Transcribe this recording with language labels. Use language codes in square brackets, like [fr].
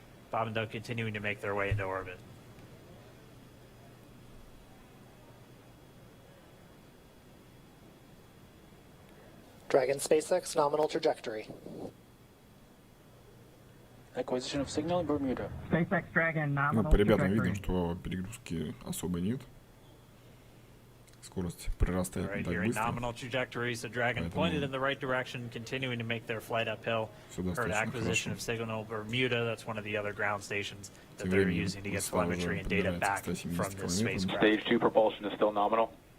[en] Bob and Doug continuing to make their way into orbit. Dragon SpaceX, nominal trajectory. Acquisition of signal in Bermuda. SpaceX Dragon, nominal [ru] По ребятам [en] trajectory. [ru] видно, что перегрузки особо нет. Скорость прирастает не так быстро. [en] Nominal trajectory, so Dragon pointed in the right direction, continuing to make their flight uphill. Heard acquisition of signal Bermuda. That's one of the other ground stations that they're using to get telemetry and data back from this spacecraft. Stage 2 propulsion is still nominal.